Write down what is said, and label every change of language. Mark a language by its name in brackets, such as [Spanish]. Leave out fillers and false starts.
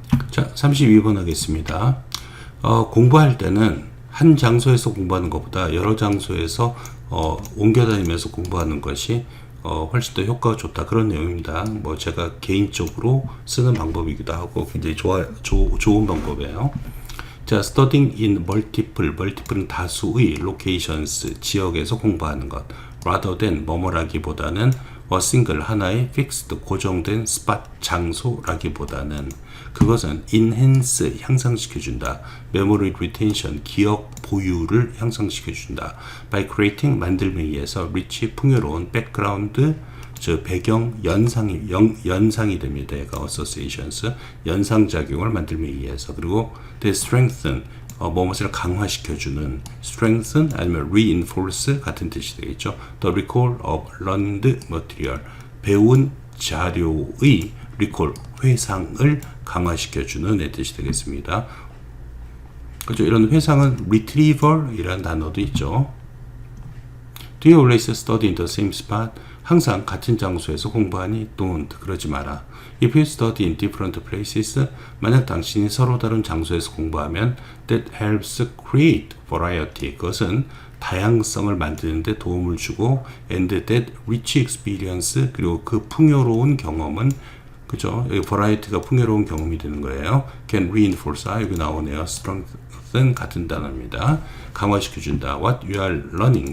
[Korean] 자, 32번 하겠습니다. 공부할 때는 한 장소에서 공부하는 것보다 여러 장소에서 옮겨 다니면서 공부하는 것이 훨씬 더 효과가 좋다. 그런 내용입니다. 뭐 제가 개인적으로 쓰는 방법이기도 하고 굉장히 좋은 방법이에요. 자, [English] studying in multiple [Korean] 은 다수의 locations, 지역에서 공부하는 것. [English] rather than [Korean] 뭐뭐라기보다는 a single 하나의 fixed 고정된 spot 장소라기보다는 그것은 enhance 향상시켜준다. memory retention 기억 보유를 향상시켜준다. [English] by creating [Korean] 만들기 위해서 rich 풍요로운 background 즉 배경 연상이 됩니다. 얘가 associations 연상작용을 만들기 위해서 그리고 the strengthen 무엇을 강화시켜주는 strengthen 아니면 reinforce 같은 뜻이 되겠죠. [English] the recall of learned material [Korean] 배운 자료의 recall 회상을 강화시켜주는 뜻이 되겠습니다. 그렇죠. 이런 회상은 retrieval 이라는 단어도 있죠. [English] Do you always study in the same spot? [Korean] 항상 같은 장소에서 공부하니? [English] Don't. [Korean] 그러지 마라. [English] If you study in different places, [Korean] 만약 당신이 서로 다른 장소에서 공부하면 [English] that helps create variety. [Korean] 그것은 다양성을 만드는 데 도움을 주고 [English] and that rich experience [Korean] 그리고 그 풍요로운 경험은 그죠? 여기 variety가 풍요로운 경험이 되는 거예요. [English] can reinforce. [Korean] 여기 나오네요. strengthen 같은 단어입니다. 강화시켜준다. [English] What you are learning.